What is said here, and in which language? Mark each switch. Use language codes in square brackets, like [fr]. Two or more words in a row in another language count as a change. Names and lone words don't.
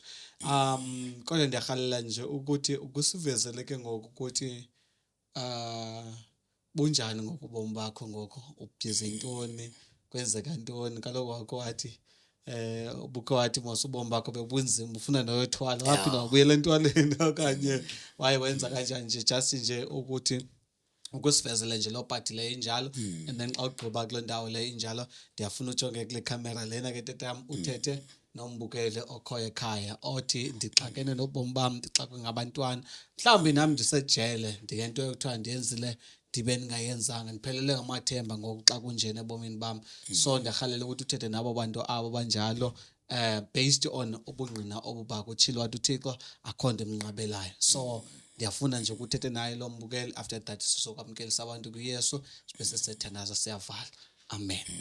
[xh] Kodwa ndiyarhalela nje ukuthi ukusivezele ke ngoko ukuthi bunjani ngokubomi bakho ngoko ubhizi intoni kwenzeka ntoni kaloku wakho wathi ubukho wathi mosubomi bakho bebunzima ufuna noyothwala waphinda wabuyela entwaleni okanye waye wenza kanjani nje just nje ukuthi ukusivezele nje lo party le injalo [en] and then [xh] xa ugqiba kule ndawo le injalo ndiyafuna ujonge kule camera lena ke tatam uthethe nombukele okhoyo ekhaya othi ndixakene nobomi bam ndixakwe ngabantwana mhlawumbi nami ndisejele ndiyento ekuthiwa ndiyenzile ndibe ndingayenzanga ndiphelele ngamathemba ngoku xa kunjena ebomini bam so ndiyarhalela ukuthi uthethe nabo bantu abo banjalo [en] based on [xh] ubungqina obubakho utshilo wathi uThixo akho nto emnqabelayo so ndiyafuna nje ukuthethe naye lo mbukeli [en] after that [xh] sizokwamkelisa abantu kuYesu sibe sesithandaza siyavala amen.